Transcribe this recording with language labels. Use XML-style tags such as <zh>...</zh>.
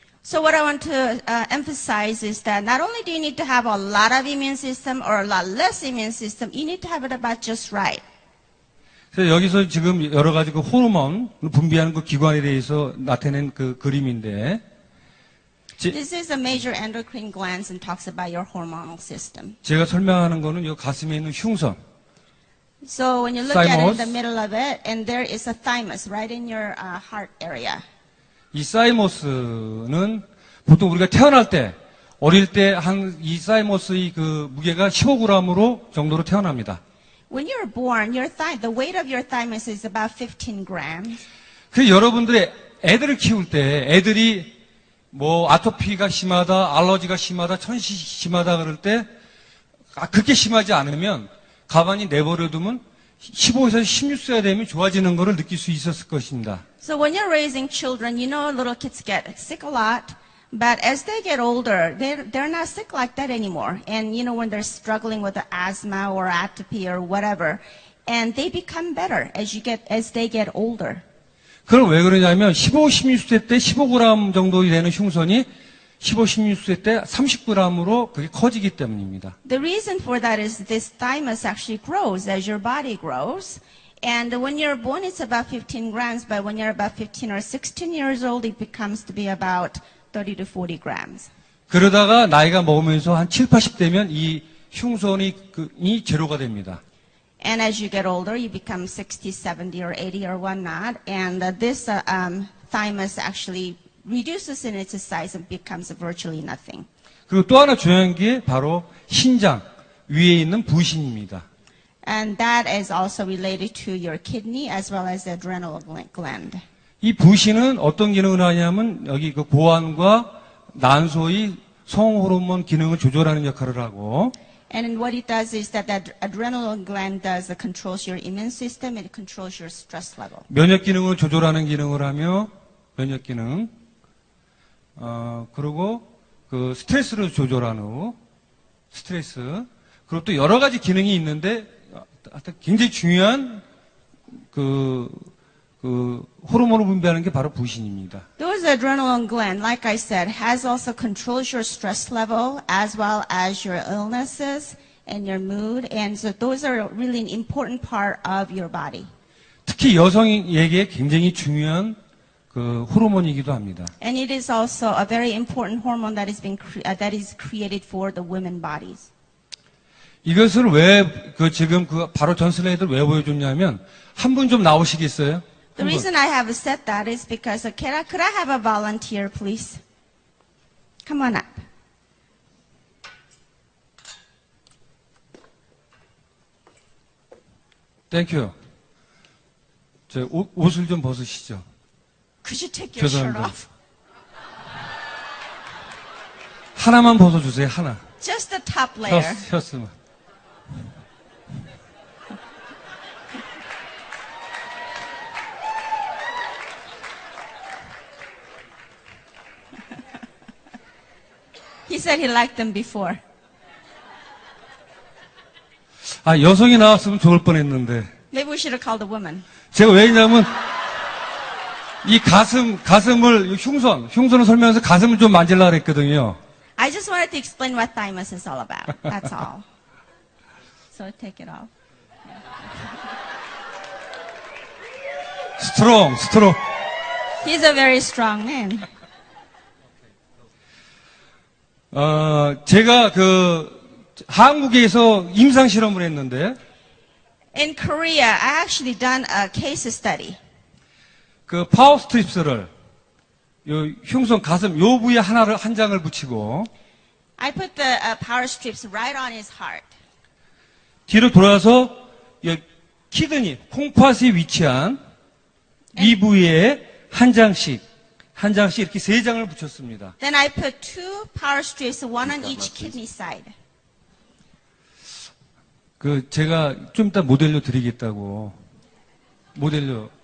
<en>So what I want to emphasize is that not only do you need to have a lot of immune system or a lot less immune system, you need to have it about just right.</en> <ko>그래서 여기서 지금 여러 가지 그 호르몬 분비하는 그 기관에 대해서 나타낸 그 그림인데</ko> <en>This is a major endocrine glands and talks about your hormonal system.</en> <ko>제가 설명하는 거는 이 가슴에 있는 흉선.</ko> <en>So when you look at it in Thymus. the middle of it, and there is a thymus right in your heart area.</en> <ko>이 사이머스는 보통 우리가 태어날 때 어릴 때 이 사이머스의 그 무게가 15g으로 정도로 태어납니다.</ko> <en>When you're born, the weight of your thymus is about 15 grams.</en> <ko>그래서 여러분들의 애들을 키울 때 애들이 뭐 아토피가 심하다, 알러지가 심하다, 천식이 심하다 그럴 때 그렇게 심하지 않으면 가만히 내버려두면 15에서 16세가 되면 좋아지는 것을 느낄 수 있었을 것입니다.</ko> <en>So when you're raising children, you know little kids get sick a lot, but as they get older, they're not sick like that anymore. And you know when they're struggling with the asthma or atopy or whatever, and they become better as they get older.</en> <ko>그럼 왜 그러냐면 15, 16세 때 15g 정도 되는 흉선이 15, 16세 때 30g으로 그게 커지기 때문입니다.</ko> <en>The reason for that is this thymus actually grows as your body grows. And when you're born, it's about 15 grams, but when you're about 15 or 16 years old, it becomes to be about 30 to 40 grams.</en> <ko>그러다가 나이가 먹으면서 한 7, 80 되면 이 흉선이 제로가 됩니다.</ko> <en>And as you get older, you become 60, 70, or 80, or whatnot. And this thymus actually reduces in its size and becomes virtually nothing.</en> <ko>그리고 또 하나 중요한 게 바로 신장 위에 있는 부신입니다.</ko> <en>And that is also related to your kidney as well as the adrenal gland.</en> <ko>이 부신은 어떤 기능을 하냐면 여기 그 고환과 난소의 성호르몬 기능을 조절하는 역할을 하고</ko> <en>And what it does is that the adrenal gland controls your immune system and it controls your stress level.</en> <ko>면역 기능을 조절하는 기능을 하며 면역 기능 그리고 그 스트레스를 조절하는 스트레스 그리고 또 여러 가지 기능이 있는데 굉장히 중요한 그 호르몬을 분비하는 게 바로 부신입니다.</ko> <en>Those adrenal gland, like I said, has also controls your stress level as well as your illnesses and your mood, and so those are really an important part of your body.</en> <ko>특히 여성에게 굉장히 중요한 그 호르몬이기도 합니다.</ko> <en>And it is also a very important hormone that is created for the women bodies.</en> <ko>이것을 왜 지금 바로 전 슬라이드를 왜 보여줬냐면 한 분 좀 나오시겠어요?</ko> <en>The reason I have said that is because could I have a volunteer, please? Come on up.</en> <ko>땡큐. 저 옷을 좀 벗으시죠.</ko> <en>Could you take your shirt</en> <ko>죄송합니다.</ko> <en>off?</en> <ko>하나만 벗어주세요, 하나.</ko> <en>Just the top layer.</en> <ko>셔츠만.</ko> <en>He said he liked them before.</en> <ko>아, 여성이 나왔으면 좋을 뻔했는데.</ko> <en>Maybe we should have called a woman.</en> <ko>제가 왜냐면, 이 가슴을, 흉선을 설명해서 가슴을 좀 만지려고 그랬거든요.</ko> <en>I just wanted to explain what thymus is all about. That's all. So take it off. 스트롱. He's a very strong man.</en> <ko>제가 한국에서 임상 실험을 했는데,</ko> <en>In Korea, I actually done a case study.</en> <ko>그 파워 스트립스를 요 흉선 가슴 요 부위에 한 장을 붙이고</ko> <en>I put the power strips right on his heart.</en> <ko>뒤로 돌아서 요 키드니 콩팥이 위치한 이 부위에 한 장씩 이렇게 세 장을 붙였습니다.</ko> <en>Then I put 2 power strips, one on each kidney side.</en> <ko>제가 좀 이따 모델료 드리겠다고 모델료</ko>